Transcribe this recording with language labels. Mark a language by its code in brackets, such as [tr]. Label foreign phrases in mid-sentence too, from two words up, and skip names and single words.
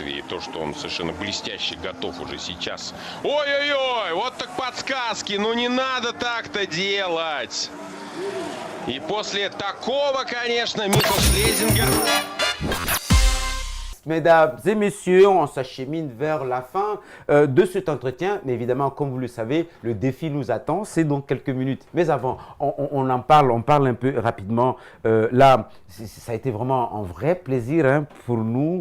[ru] то, что он совершенно блестяще готов уже сейчас. Ой-ой-ой, вот так подсказки, ну не надо так-то делать. И после такого, конечно, Миха Шлезингер... [fr] Mesdames et messieurs, on s'achemine vers la fin de cet entretien. Mais évidemment, comme vous le savez, le défi nous attend. C'est dans quelques minutes. Mais avant, on en parle, on parle un peu rapidement. Là, ça a été vraiment un vrai plaisir hein, pour nous.